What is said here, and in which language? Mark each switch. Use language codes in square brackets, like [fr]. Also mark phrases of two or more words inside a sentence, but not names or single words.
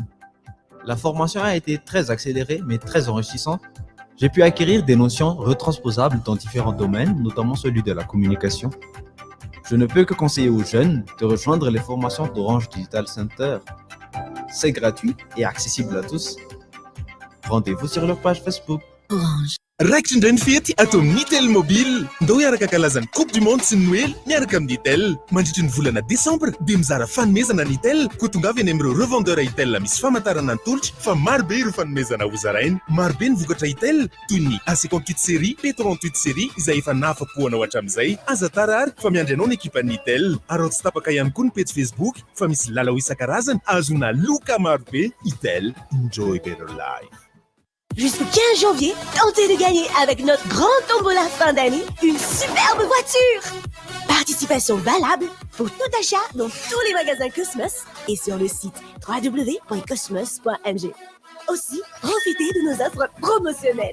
[fr] La formation a été très accélérée mais très enrichissante. J'ai pu acquérir des notions retransposables dans différents domaines, notamment celui de la communication. Je ne peux que conseiller aux jeunes de rejoindre les formations d'Orange Digital Center. C'est gratuit et accessible à tous. Rendez-vous sur leur page Facebook. Orange. [mg] Raikitra indray ny fety atao amin'ny Nitel Mobile. Ndao hiaraka kalazany Coupe du Monde sy ny Noël miaraka amin'ny Nitel. Mandritra ny volana Desambra dia mizara fanomezana Nitel. Koa tongavy any amin'ireo revendeur Itel misy famantarana ny tolotra fa marobe ireo fanomezana ho zarainy. Marobe ny vokatra Itel toy ny AC58 série, P38 série izay efa nafapo-anao hatramin'izay. Aza tara ary fa miandry anao ny ekipa Nitel. Ary tsy tapaka ihany koa ny page Facebook fa misy lalao isan-karazany azona loka marobe. [en] Itel, enjoy better life. [fr] Jusqu'au 15 janvier, tentez de gagner avec notre grand tombola fin d'année une superbe voiture. Participation valable pour tout achat dans tous les magasins Cosmos et sur le site www.cosmos.mg. Aussi, profitez de nos offres promotionnelles.